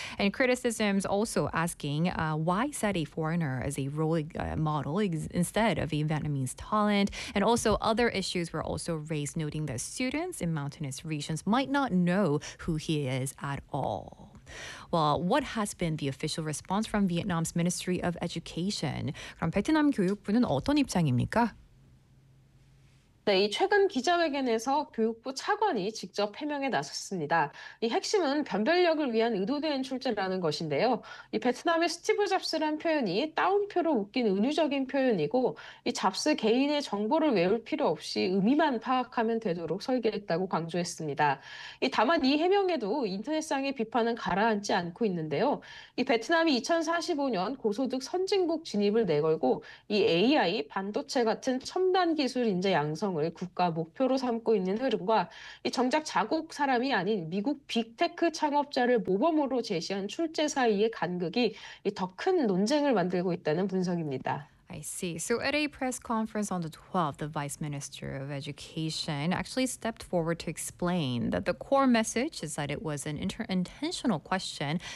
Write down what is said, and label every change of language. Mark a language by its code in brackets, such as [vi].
[en] And criticisms also asking why set a foreigner as a role model instead of a Vietnamese talent. And also other issues were also raised, noting that students in mountainous regions might not know who he is at all. Well, what has been the official response from Vietnam's Ministry of Education? [ko] 그럼 베트남 교육부는 어떤 입장입니까? 네, 이 최근 기자회견에서 교육부 차관이 직접 해명에 나섰습니다. 이 핵심은 변별력을 위한 의도된 출제라는 것인데요. 이 베트남의 스티브 잡스란 표현이 따옴표로 웃긴 은유적인 표현이고 이 잡스 개인의 정보를 외울 필요 없이 의미만 파악하면 되도록 설계했다고 강조했습니다. 이 다만 이 해명에도 인터넷상의 비판은 가라앉지 않고 있는데요. 이 베트남이 2045년 고소득 선진국 진입을 내걸고 이 AI, 반도체 같은 첨단 기술 인재 양성 성을 국가 목표로 삼고 있는 흐름과 정작 자국 사람이 아닌 미국 빅테크 창업자를 모범으로 제시한 출제 사이의 간극이 더 큰 논쟁을 만들고 있다는 분석입니다. [en] I see. So at a press conference on the 12th, the Vice Minister of Education actually stepped forward to explain that the core message is that it was an intentional question.